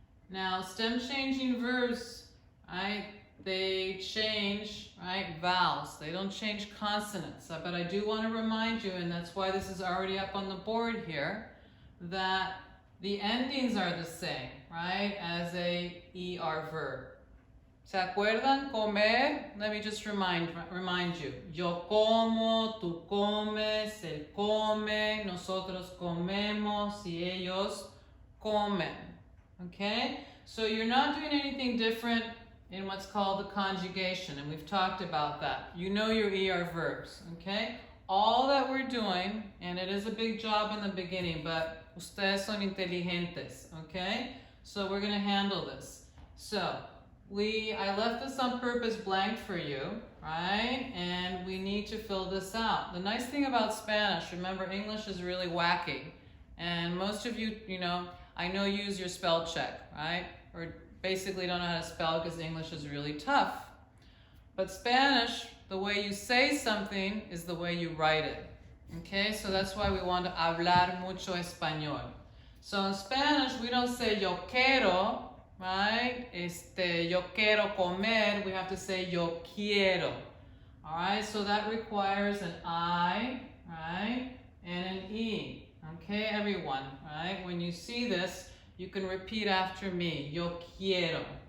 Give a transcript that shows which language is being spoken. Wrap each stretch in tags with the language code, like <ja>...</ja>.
<en>Now, stem changing verbs, right, they change, right, vowels. They don't change consonants. But I do want to remind you, and that's why this is already up on the board here, that the endings are the same, right, as a ER verb.</en> <es>¿Se acuerdan? Comer.</es> <en>Let me just remind you.</en> <es>Yo como, tú comes, él come, nosotros comemos, y ellos comen.</es> <en>Okay? So you're not doing anything different in what's called the conjugation, and we've talked about that. You know your ER verbs, okay? All that we're doing, and it is a big job in the beginning, but</en> <es>ustedes son inteligentes,</es> <en>okay? So we're going to handle this. So I left this on purpose blank for you, right? And we need to fill this out. The nice thing about Spanish, remember, English is really wacky. And most of you, I know you use your spell check, right? Or basically don't know how to spell because English is really tough. But Spanish, the way you say something is the way you write it. Okay, so that's why we want to</en> <es>hablar mucho español.</es> <en>So in Spanish, we don't say</en> <es>yo quiero,</es> <en>right?</en> <es>Yo quiero comer,</es> <en>we have to say</en> <es>yo quiero.</es> <en>All right, so that requires an I, right? And an E. Okay, everyone, right? When you see this, you can repeat after me,</en> <es>yo quiero.</es>